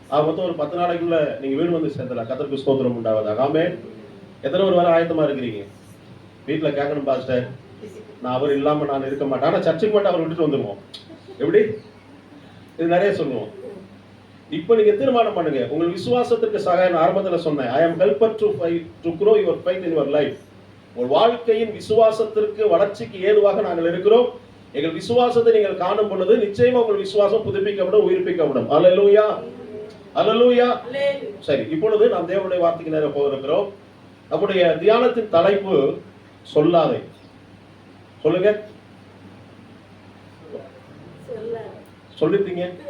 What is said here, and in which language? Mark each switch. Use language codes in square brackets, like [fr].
[ta] மொத்தம் ஒரு 10 நாளைக்குள்ள நீங்க வீடு வந்து சேர்ந்தலாம். கர்த்தருக்கு ஸ்தோத்திரம் உண்டாவதாக. ஆமென். எத்தனை ஒரு வாரம் ஆயத்தமா இருக்கிறீங்க? வீட்டுல கேட்கணும், பாஸ்டர் நான் அவர் இல்லாம நான் இருக்க மாட்டேன், ஆனா சர்ச்சுக்கு மட்டும் அவர் விட்டுட்டு வந்துருவோம். எப்படி? இது நிறைய சொல்லுவோம். இப்ப நீங்க தீர்மானம் பண்ணுங்க. உங்கள் விசுவாசத்திற்கு சகாயம் ஆரம்பத்தில் சொன்னேன். [en] I am helper to grow your faith in your life. [ta] உங்கள் வாழ்க்கையின் விசுவாசத்திற்கு வளர்ச்சிக்கு ஏதுவாக நாங்கள் இருக்கிறோம். எங்கள் விசுவாசத்தை நீங்கள் காணும் பொழுது நிச்சயமா உங்கள் விசுவாசம் புதுப்பிக்கப்படும், உயிர்ப்பிக்கப்படும். அல்லேலூயா, அல்லேலூயா. சரி, இப்பொழுது நாம் தேவனுடைய வார்த்தைக்கு நேரம் போகிறோம். நம்முடைய தியானத்தின் தலைப்பு சொல்லாதே. சொல்லுங்க, சொல்லிட்டீங்க.